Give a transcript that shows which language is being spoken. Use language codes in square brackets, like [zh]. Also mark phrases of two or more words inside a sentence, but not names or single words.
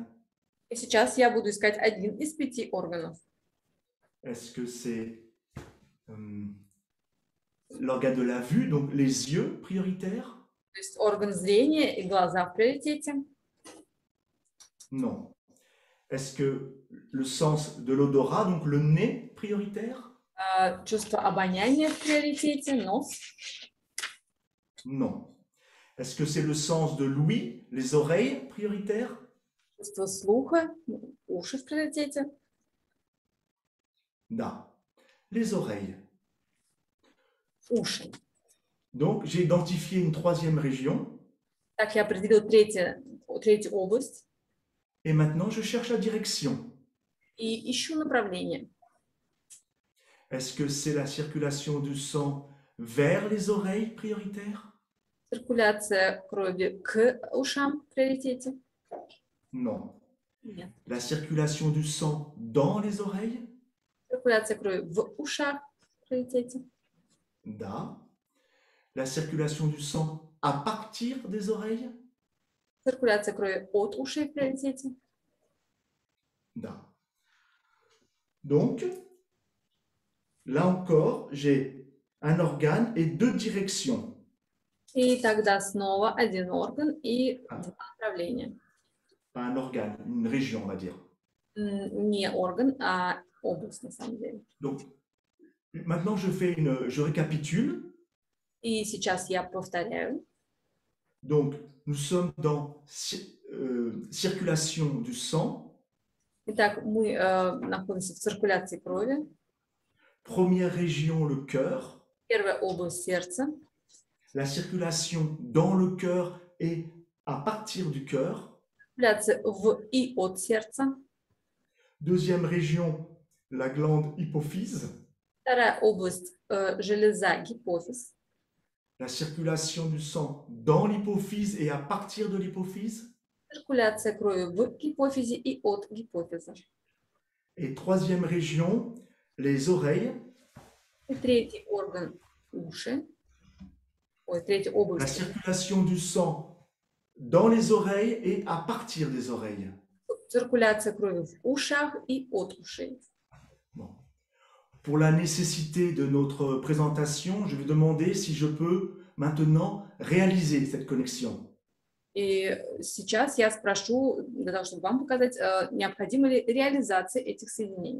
[ru] И сейчас я буду искать один из 5 органов. [fr] Est-ce que c'est l'organe de la vue, donc les yeux prioritaires? [ru] То есть орган зрения и глаза в приоритете? [fr] Non. Est-ce que le sens de l'odorat, donc le nez prioritaire? [ru] Чувство обоняния в приоритете? Нос? [fr] Non. Est-ce que c'est le sens de l'ouïe, les oreilles prioritaires? [ru] Чувство слуха, уши в приоритете. Da. [fr] Les oreilles. [ru] Уши. [fr] Donc, j'ai identifié une troisième région. [ru] Так, я определил третью область [fr] Et maintenant, je cherche la direction. [ru] и ищу направление. [fr] Est-ce que c'est la circulation du sang vers les oreilles prioritaires? [ru] Циркуляция крови к ушам в приоритете? [fr] Non. [ru] Нет. [fr] La circulation du sang dans les oreilles? [ru] Циркуляция крови в ушах в приоритете? Da. [fr] La circulation du sang à partir des oreilles? [ru] Циркуляция крови от ушей в приоритете? Da. [fr] Donc, là encore, j'ai un organe et deux directions. [ru] И тогда снова один орган и два направления. [fr] Pas un organe, une région, on va dire. [ru] Не орган, а область на самом деле. [fr] Donc, maintenant, je récapitule. [ru] И сейчас я повторяю. [fr] Donc, nous sommes dans circulation du sang. [ru] Итак, мы находимся в циркуляции крови. [fr] Première région, le cœur. [ru] Первая область сердца. [fr] La circulation dans le cœur et à partir du cœur. [ru] Циркуляция в и от сердца. [fr] Deuxième région, la glande hypophyse. [ru] Вторая область железа гипофиз. [fr] La circulation du sang dans l'hypophyse et à partir de l'hypophyse. [ru] Циркуляция крови в гипофизе и от гипофиза. [fr] Et troisième région, les oreilles. [ru] И третий орган уши. Третья [fr] La [ru] область. [fr] circulation du sang dans les oreilles et à partir des oreilles. [ru] Циркуляция крови в ушах и от ушей. [fr] Bon. Pour la nécessité de notre présentation, je vais demander si je peux maintenant réaliser cette connexion. [ru] И сейчас я спрошу, для того, чтобы вам показать, необходима ли реализация этих соединений,